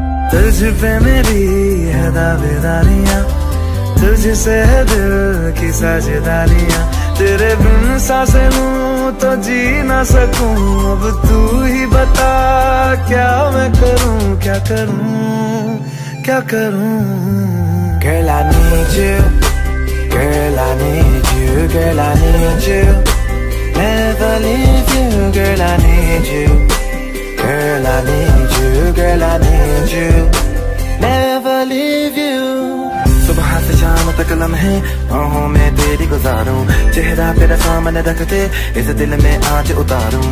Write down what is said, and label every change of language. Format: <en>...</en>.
<hi>तुझ पे मेरी है दावेदारियां, तुझसे है दिल की साझेदारियां। तेरे बिन सांसें लूं तो जी ना सकूं। अब तू ही बता क्या मैं करूं, क्या करूं, क्या करूं।</hi> <en>Girl I need you, girl I need you, girl I need you, never leave you. Girl I need you, girl I need you, girl I need you, never leave you.</en> <hi>सुबह से शाम तक लम्हे बाहों में तेरी गुजारूं, चेहरा तेरा सामने रखते इस दिल में आज उतारूं।</hi>